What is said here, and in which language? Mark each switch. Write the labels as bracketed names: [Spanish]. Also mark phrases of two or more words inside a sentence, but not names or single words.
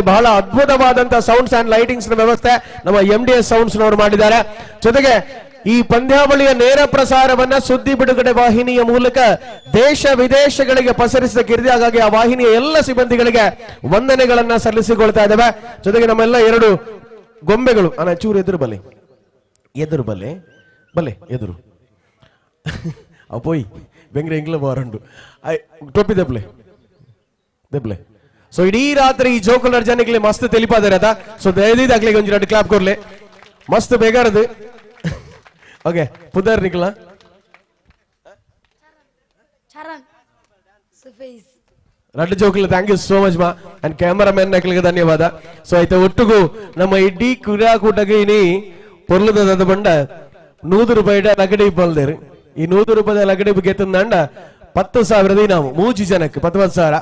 [Kannada] ಬಹಳ ಅದ್ಭುತವಾದಂತಹ [English] sounds and lightings [Kannada] ನ ವ್ಯವಸ್ಥೆ ನಮ್ಮ MDS ಸೌಂಡ್ಸ್ ನವರು ಮಾಡಿದ್ದಾರೆ. ಜೊತೆಗೆ ಈ ಪಂದ್ಯಾವಳಿಯ ನೇರ ಪ್ರಸಾರವನ್ನ ಸುದ್ದಿ ಬಿಡುಗಡೆ ವಾಹಿನಿಯ ಮೂಲಕ ದೇಶ ವಿದೇಶಗಳಿಗೆ ಪಸರಿಸಿದ ಕಿರಿದಿ. ಹಾಗಾಗಿ ಆ ವಾಹಿನಿಯ ಎಲ್ಲ ಸಿಬ್ಬಂದಿಗಳಿಗೆ ವಂದನೆಗಳನ್ನ ಸಲ್ಲಿಸಿಕೊಳ್ತಾ ಇದ್ದೇವೆ. ಜೊತೆಗೆ ನಮ್ಮೆಲ್ಲ 2 ಗೊಂಬೆಗಳು [Tulu] ಚೂರು ಎದುರು ಬಲೆ ಎದುರು ಅಪೋಯ್ ಬೆಂಗ್ರೆ ಇಂಗ್ಲ ಬಾರಂಡು ಟೊಪ್ಪಿ ದೆಬ್ಲೆ ಸೊ ಇಡೀ ರಾತ್ರಿ ಈ ಜೋಕುಲರ್ ಜನಕ್ಕೆ ಮಸ್ತ್ ತೆಲಿಪಾದರೆ ಅದ. ಸೊ ದಯದಿದ್ದಾಗ್ಲಿಗೆ ಒಂಜಿ 2 ಕ್ಲಾಪ್ ಕೊರ್ಲೆ ಮಸ್ತ್ ಬೇಗಾರದು. ಓಕೆ ಪುದರ್ ನಿಕ್ಲ ರಡ್ಡು ಜೋಕುಲ [English] thank you so much ma and cameraman [Tulu] ನಕ್ಲಿಗೆ ಧನ್ಯವಾದ. ಸೊ ಆಯ್ತಾ ಒಟ್ಟಿಗೂ ನಮ್ಮ ಇಡೀ ಕ್ರೀಡಾಕೂಟಕ್ಕೆ ಇನಿ ಪೊರ್ಲದ ಬಂಡ 100 ರೂಪಾಯಿ ಲಗಡಿ ಬಲ್ದೇರು. ಈ 100 ರೂಪಾಯಿ ಲಗಡಿ ಗೆತ್ತಂದಂಡ 10,000 ನಾವು 3 ಜನಕ್ಕೆ 10,000.